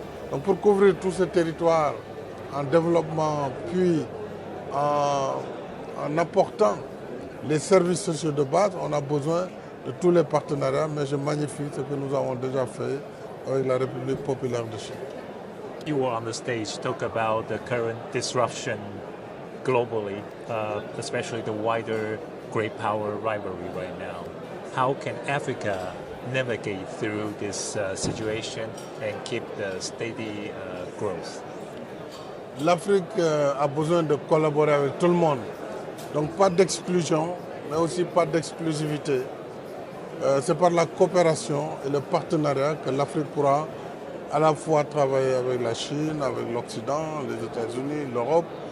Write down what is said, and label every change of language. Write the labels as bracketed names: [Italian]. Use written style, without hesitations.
[French] Donc pour couvrir tout ce territoire en développement, puis en apportant les services sociaux de base, on a besoin de tous les partenariats, mais je magnifie ce que nous avons déjà fait avec la République populaire de Chine. [English] You were on the stage, talk about the current disruption globally, especially the wider great power rivalry right now. How can Africa navigate through this situation and keep the steady growth? [French] L'Afrique a besoin de collaborer avec tout le monde. Donc pas d'exclusion, mais aussi pas d'exclusivité. C'est par la coopération et le partenariat que l'Afrique pourra à la fois travailler avec la Chine, avec l'Occident, les États-Unis, l'Europe.